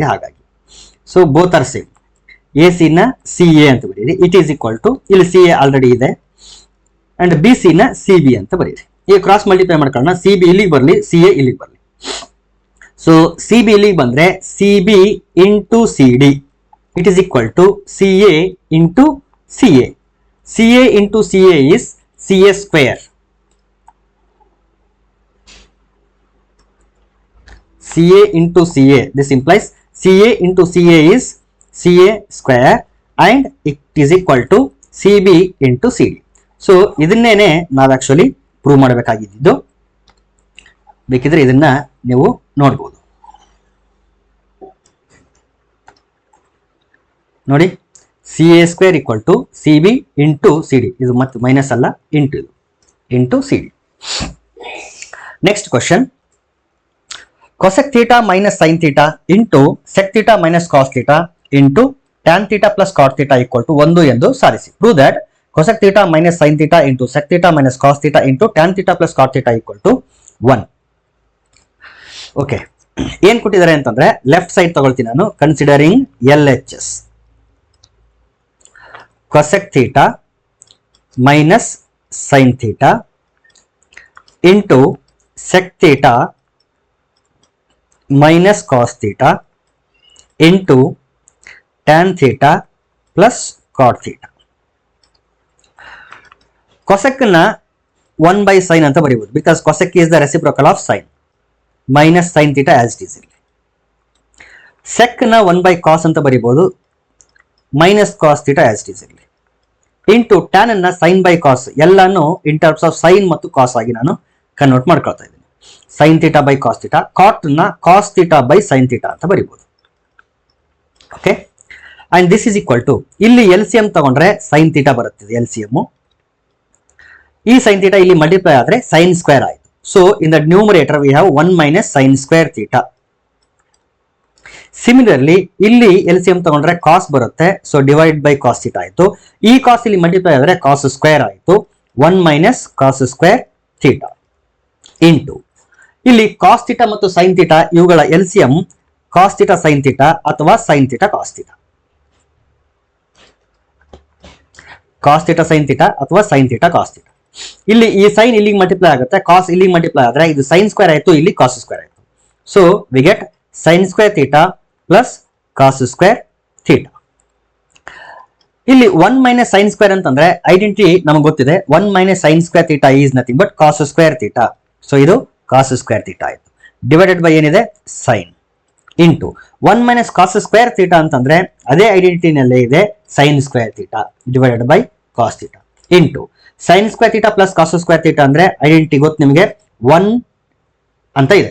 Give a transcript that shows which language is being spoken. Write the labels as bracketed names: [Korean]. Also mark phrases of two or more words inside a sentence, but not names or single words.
[Kannada] ಹಾಗಾಗಿ [English] so both are same. [Kannada] AC ನ CA ಅಂತ ಬರೀರಿ. [English] it is equal to [Kannada] ಇಲ್ಲಿ CA ಆಲ್ರೆಡಿ ಇದೆ, ಅಂಡ್ ಬಿ ಸಿ ನ ಸಿ ಬಿ ಅಂತ ಬರೀರಿ. ಈಗ [English] cross multiply [Kannada] ಮಾಡ್ಕೊಳ್ಳೋಣ. ಸಿ ಬಿ ಇಲ್ಲಿಗೆ ಬರಲಿ, ಸಿ ಎ ಇಲ್ಲಿಗೆ ಬರಲಿ. [English] so C B [Kannada] ಇಲ್ಲಿಗೆ ಬಂದ್ರೆ [English] C B into C D it is equal to C A into C A. C A into C A is C A square. C A into C A, this implies C A into C A is C A square and it is equal to C B into C D. [Kannada] ಸೊ ಇದನ್ನೇನೆ ನಾವು [English] actually prove [Kannada] ಮಾಡಬೇಕಾಗಿದ್ದು. ಬೇಕಿದ್ರೆ ಇದನ್ನ ನೀವು ನೋಡ್ಬೋದು. [English] ನೋಡಿ, C A square equal to C B into C D. [Kannada] ಇದು ಮತ್ತೆ ಮೈನಸ್ ಅಲ್ಲ, ಇಂಟು ಇದು ಇಂಟು ಸಿ ಡಿ. [English] next question, cosec theta minus sin theta into sec theta minus cos theta into tan theta plus cot theta equal to 1 [Kannada] ಎಂದು ಸಾಧಿಸಿ. [English] Prove that cosec theta minus sin theta into sec theta minus cos theta into tan theta plus cot theta equal to 1. [Kannada] ಓಕೆ, ಏನ್ ಕೊಟ್ಟಿದ್ದಾರೆ ಅಂತಂದ್ರೆ [English] left side [Kannada] ತಗೊಳ್ತೀನಿ ನಾನು. [English] considering LHS, cosec theta minus sin theta into sec theta minus cos theta into tan theta plus cot theta. [Kannada] cosec ನ 1 [English] by sin [Kannada] ಅಂತ ಬರೀಬಹುದು, [English] because cosec is the reciprocal of sin minus sin theta as it is. [Kannada] sec ನ 1 [English] by cos [Kannada] ಅಂತ ಬರೀಬಹುದು, [English] minus cos theta as it is. into tan [Kannada] ನ [English] sin by cos, [Kannada] ಎಲ್ಲಾನು [English] in terms of sin [Kannada] ಮತ್ತು cos ಆಗಿ ನಾನು ಕನ್ವರ್ಟ್ ಮಾಡ್ಕೊಳ್ತಾ ಇದ್ದೀನಿ. [English] sin theta by cos theta, cot ನ cos theta by sin theta [Kannada] ಅಂತ ಬರೀಬಹುದು. ಓಕೆ, [English] and this is equal to, [Kannada] ಇಲ್ಲಿ ಎಲ್ ಸಿ ಎಂ ತಗೊಂಡ್ರೆ [English] sin theta [Kannada] ಬರುತ್ತದೆ ಎಲ್ ಸಿ ಎಂ. ಈ [English] sin theta [Kannada] ಇಲ್ಲಿ ಮಲ್ಟಿಪ್ಲೈ ಆದ್ರೆ [English] sin square [Kannada] ಆಯಿತು. [English] so in the numerator we have 1 minus sin square theta. [Kannada] ಸಿಮಿಲರ್ಲಿ ಇಲ್ಲಿ ಎಲ್ ಸಿ ಎಂ ತಗೊಂಡ್ರೆ cos ಬರುತ್ತೆ, [English] so divide by cos theta [Kannada] ಆಯಿತು. ಈ cos ಇಲ್ಲಿ ಮಲ್ಟಿಪ್ಲೈ ಆದ್ರೆ [English] cos square [Kannada] ಆಯಿತು, [English] 1 minus cos square theta into [Kannada] ಇಲ್ಲಿ [English] cos theta [Kannada] ಮತ್ತು [English] sin theta [Kannada] ಇವುಗಳ [English] LCM cos theta sin theta [Kannada] ಅಥವಾ [English] sin theta cos theta. cos theta sin theta ಅಥವಾ sin theta cos theta. [Kannada] ಇಲ್ಲಿ ಈ sin ಇಲ್ಲಿಗೆ ಮಲ್ಟಿಪ್ಲೈ ಆಗುತ್ತೆ, cos ಇಲ್ಲಿಗೆ ಮಲ್ಟಿಪ್ಲೈ ಆದ್ರೆ ಇದು [English] sin square [Kannada] ಆಯಿತು, ಇಲ್ಲಿ [English] cos square [Kannada] ಆಯಿತು. [English] so we get sin square theta plus cos square theta. [Kannada] ಇಲ್ಲಿ [English] 1 minus sin square [Kannada] ಅಂತಂದ್ರೆ ಐಡೆಂಟಿಟಿ ನಮಗೆ ಗೊತ್ತಿದೆ. [English] 1 minus sin square theta is nothing but cos square theta. [Kannada] ಸೊ ಇದು [English] cos square theta [Kannada] ಆಯಿತು, [English] divided by [Kannada] ಏನಿದೆ [English] sin into 1 minus cos square theta [Kannada] ಅಂತಂದ್ರೆ ಅದೇ ಐಡೆಂಟಿಟಿನಲ್ಲೇ ಇದೆ [English] sin square theta divided by cos theta into sin square theta plus cos square theta [Kannada] ಅಂದ್ರೆ ಐಡೆಂಟಿಟಿ ಗೊತ್ತು ನಿಮಗೆ, 1 ಅಂತ ಇದೆ.